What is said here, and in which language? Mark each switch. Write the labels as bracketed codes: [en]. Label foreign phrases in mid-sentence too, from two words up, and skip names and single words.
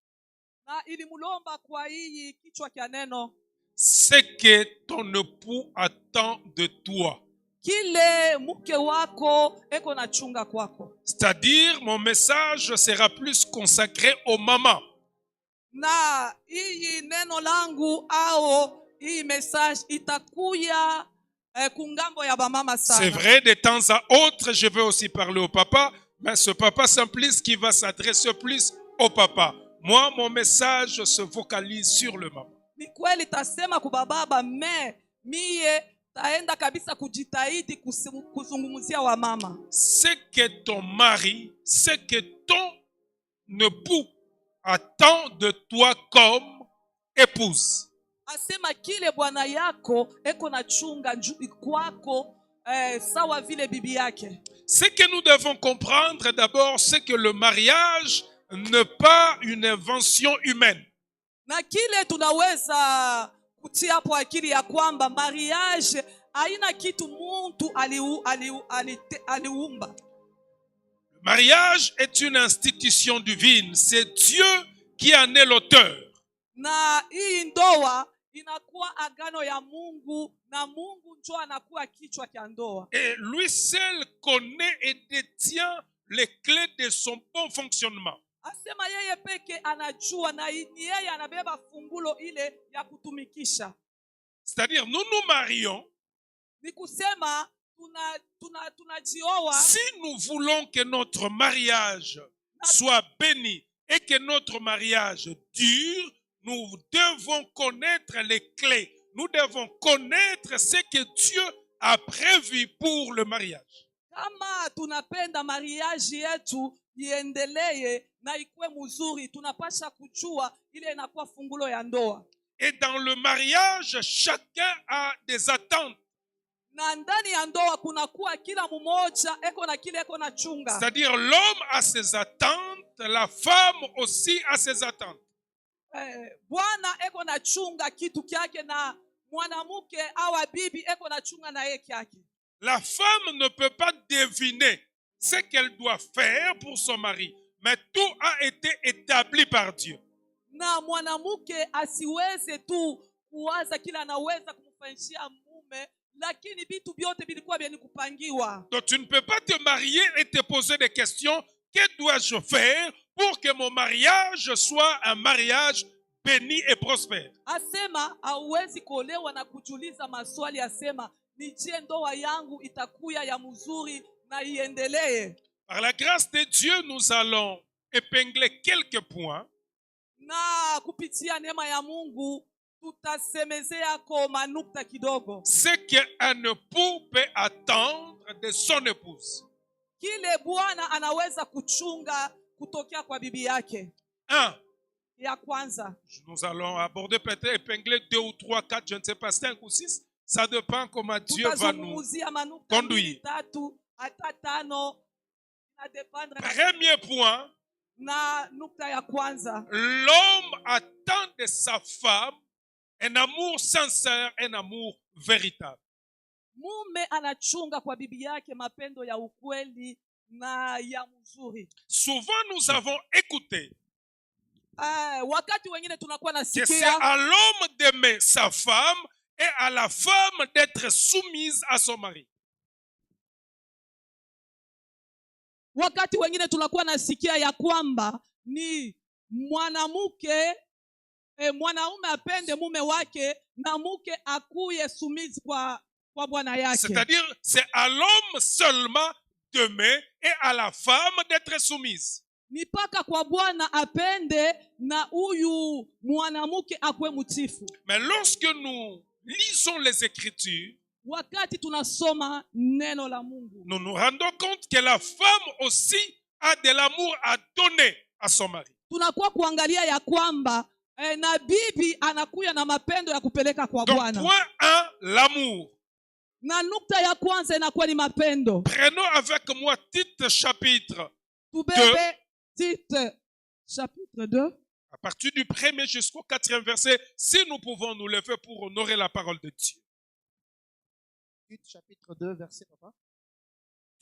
[fr] Ce que ton époux attend de toi. C'est-à-dire, mon message sera plus consacré aux mamans. [sw] Na hii neno langu au hii message itakuya kungambo ya bamama sana. [fr] C'est vrai, de temps à autre, je vais aussi parler au papa, mais ce papa simpliste qui va s'adresser plus au papa. Moi, mon message se focalise sur le maman. [sw] Ni kweli tasema kubababa, me mie taenda kabisa kujitahidi kuzungumzia wa mama. [fr] Ce que ton mari, ce que ton époux attend de toi comme épouse. [sw] Asema kile bwana yako eko na chunga kwako sawa vile bibi yake. [fr] Ce que nous devons comprendre d'abord, c'est que le mariage n'est pas une invention humaine. [sw] Na kile tunaweza kutia hapo akili ya kwamba mariage haina kitu muntu aliumba. [fr] Le mariage est une institution divine. C'est Dieu qui en est l'auteur. [sw] Na hii ndoa inakuwa agano ya Mungu na Mungu ndio anakuwa kichwa cha ndoa. [fr] Et lui seul connaît et détient les clés de son bon fonctionnement. [sw] Asema yeye peke anajua na yeye anabeba fungulo ile ya kutumikisha. [fr] C'est-à-dire, nous nous marions. [sw] Ni kusema tunajioa. [fr] Si nous voulons que notre mariage soit béni et que notre mariage dure, nous devons connaître les clés. Nous devons connaître ce que Dieu a prévu pour le mariage. [sw] Kama tunapenda mariage yetu iendelee na ikuwe mzuri, tunapasha kujua ile inakuwa fungulo ya ndoa. [fr] Et dans le mariage, chacun a des attentes. [sw] Na ndani ya ndoa kunakuwa kila mmoja eko na kile eko na chunga. [fr] C'est-à-dire l'homme a ses attentes, la femme aussi a ses attentes. [sw] Bwana eko na chunga kitu kyake na mwanamke au bibi eko na chunga na yeye kyake. [fr] La femme ne peut pas deviner ce qu'elle doit faire pour son mari, mais tout a été établi par Dieu. [sw] Na mwanamke asiweze tu kuwaza kila anaweza kumfanyia mume, lakini vitu vyote vilikuwa vya kupangiwa. [fr] Donc tu ne peux pas te marier et te poser des questions. Que dois-je faire pour que mon mariage soit un mariage béni et prospère? [sw] Asema hauwezi kuolewa na kujiuliza maswali, asema nijie ndoa yangu itakuya ya mzuri na iendelee. [fr] Par la grâce de Dieu, nous allons épingler quelques points. [sw] Na kupitia neema ya Mungu tutasemezea kwa manukta kidogo. [fr] Ce qu'un époux peut attendre de son épouse. [sw] Kile bwana anaweza kuchunga kutokea kwa bibi yake. [fr] 1. [sw] Ya kwanza. [fr] Nous allons aborder peut-être épingler 2 ou 3, 4, je ne sais pas, 5 ou 6. Ça dépend comment Dieu va nous conduire. Premier point. L'homme attend de sa femme un amour sincère, un amour véritable. [sw] Mume anachunga kwa bibi yake mapendo ya ukweli na ya mzuri. [fr] Souvent nous avons écouté [sw] wakati wengine tunakuwa nasikia [fr] que c'est à l'homme d'aimer sa femme et à la femme d'être soumise à son mari. [sw] Wakati wengine tunakuwa nasikia ya kwamba ni mwanamke mwanaume apende mume wake na mke akuye sumizi kwa bwana yake. [fr] C'est-à-dire c'est à l'homme seulement d'aimer et à la femme d'être soumise. [sw] Ni paka kwa bwana apende na huyu mwanamke akwe mtifu. [fr] Mais lorsque nous lisons les Écritures, [sw] wakati tunasoma neno la Mungu, [fr] nous nous rendons compte que la femme aussi a de l'amour à donner à son mari. [sw] Tunakuwa kuangalia ya kwamba na bibi anakuya na mapendo ya kupeleka kwa bwana. [fr] Donc point 1, l'amour. [sw] Na nukta ya kwanza inakuwa ni mapendo. [fr] Prenons avec moi Tite chapitre 2. Tite chapitre 2. À partir du 1er jusqu'au 4e verset, si nous pouvons nous lever pour honorer la parole de Dieu. Tite chapitre 2 verset papa.